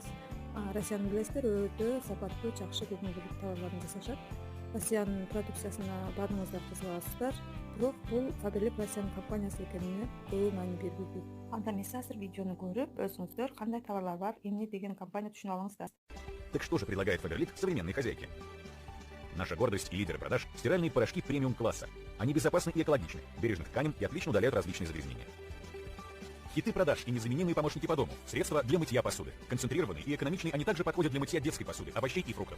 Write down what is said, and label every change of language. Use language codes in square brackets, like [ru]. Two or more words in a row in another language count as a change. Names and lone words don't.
[ky] Россиянын билесиздер, өтө сапаттуу, жакшы көмүлдүк товарларын жасашат. Россиянын продукциясына баарыңыздар кызыгасыздар. Бирок бул фаберлик Россиянын компаниясы экенине көп маани бербейт. Анда эмесе азыр видеону көрүп, өзүңүздөр кандай товарлар бар, эмне деген компания түшүнө алыңыздар. [ru] Так что же предлагает Фаберлик современной хозяйке? Наша гордость и лидеры продаж – стиральные порошки премиум-класса. Они безопасны и экологичны, бережны к тканям и отлично удаляют различные загрязнения. Хиты продаж и незаменимые помощники по дому. Средства для мытья посуды. Концентрированные и экономичные, они также подходят для мытья детской посуды, овощей и фруктов.